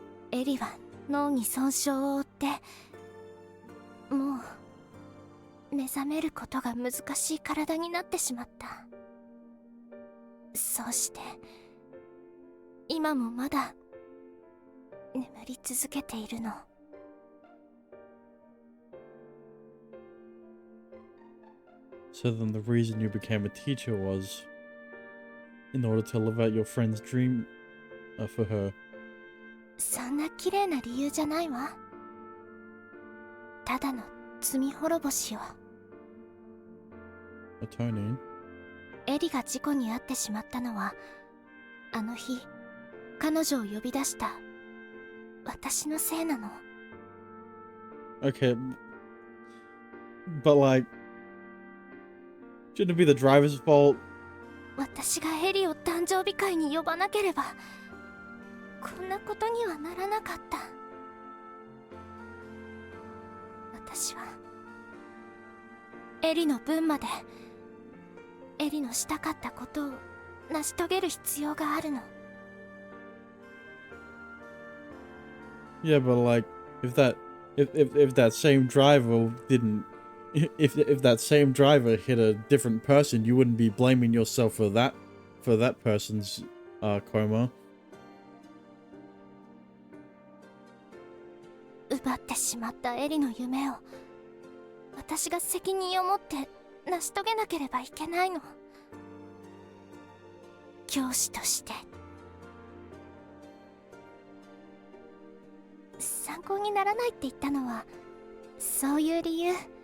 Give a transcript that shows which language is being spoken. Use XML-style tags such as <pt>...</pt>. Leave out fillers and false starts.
<ja>エリは脳に損傷を負って、もう目覚めることが難しい体になってしまった。そうして今もまだ眠り続けているの。</ja> <en>So then the reason you became a teacher was in order to live out your friend's dream for her.</en> <ja>そんな綺麗な理由じゃないわ。ただの罪滅ぼしよ。</ja> <en>Atoning?</en> <ja>エリが事故に遭ってしまったのは、あの日彼女を呼び出した私のせいなの。</ja> <en>Okay, but like, shouldn't it be the driver's fault?</en> <ja>私がエリを誕生日会に呼ばなければこんなことにはならなかった。私はエリの分までエリのしたかったことを成し遂げる必要があるの。</ja> <en>Yeah, but like, if that same driver didn't, if that same driver hit a different person, you wouldn't be blaming yourself for that person's coma.</en> <ja>奪ってしまったエリの夢を私が責任を持って成し遂げなければいけないの。教師として参考にならないって言ったのはそういう理由。</ja>